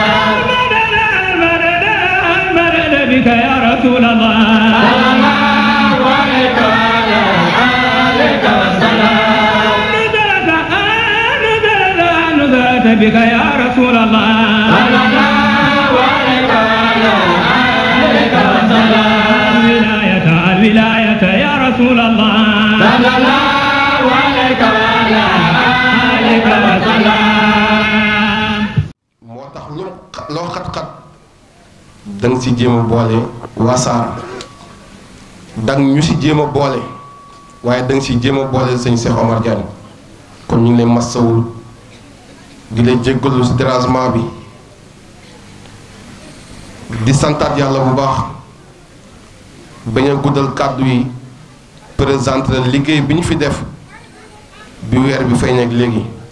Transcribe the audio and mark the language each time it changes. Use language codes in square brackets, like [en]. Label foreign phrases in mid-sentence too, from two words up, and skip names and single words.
[ar] بك يا رسول الله سلام عليك عليك والسلام نزلت بك يا رسول الله سلام عليك عليك والسلام الولاية يا رسول الله سلام عليك عليك والسلام [wo] moo tax loo xat-xat danga ci jéem a boole wasaar dang ñu ci jéem a boole waaye danga ci jéem a boole sëñ Cheikh Omar Diagne kon ñu ngi lay massawul di lay jéggalu ci dérangement bi di santaat yàlla bu baax bañ a guddal kàddu yi présenté la liggéey bi ñu fi def bi weer bi feeñ ak léegi